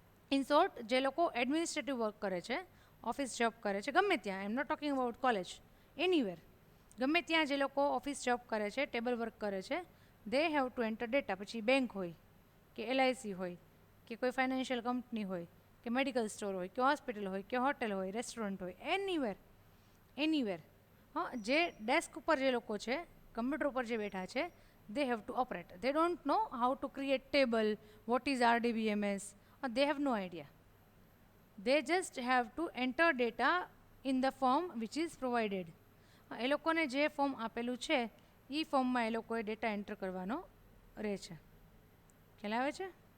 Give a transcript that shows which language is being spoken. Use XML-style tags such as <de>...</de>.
<gu>In short, જે લોકો administrative work કરે છે, ઓફિસ જોબ કરે છે, ગમે ત્યાં,</gu> <en>I am not talking about college,</en> <gu>anywhere, ગમે ત્યાં જે લોકો ઓફિસ જોબ કરે છે, ટેબલ વર્ક કરે છે,</gu> <en>They have to enter data.</en> <gu>પછી બેંક હોય કે એલઆઈસી હોય કે કોઈ ફાઇનાન્શિયલ કંપની હોય કે મેડિકલ સ્ટોર હોય કે હોસ્પિટલ હોય કે હોટેલ હોય રેસ્ટોરન્ટ હોય એનીવેર હા જે ડેસ્ક ઉપર જે લોકો છે કમ્પ્યુટર ઉપર જે બેઠા છે</gu> <en>they have to operate. They don't know how to create table, what is RDBMS, they have no idea. They just have to enter data in the form which is provided.</en> <gu>એ લોકોને જે form આપેલું છે એ ફોર્મમાં એ લોકોએ data enter કરવાનો રહે છે. ખ્યાલ આવે છે?</gu>